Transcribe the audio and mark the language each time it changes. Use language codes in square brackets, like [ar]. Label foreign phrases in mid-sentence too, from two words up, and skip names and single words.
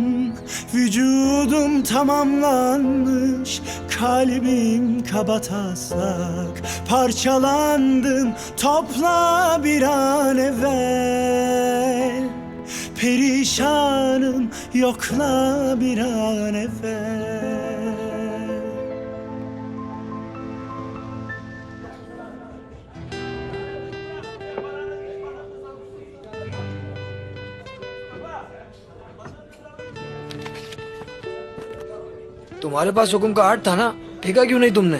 [tr] Vücudum tamamlanmış, kalbim kabataslak. Parçalandım, topla bir an evvel. Perişanım, yokla bir an evvel. [hi] तुम्हारे पास हुक्म का आर्ट था ना, फेंका क्यों नहीं तुमने?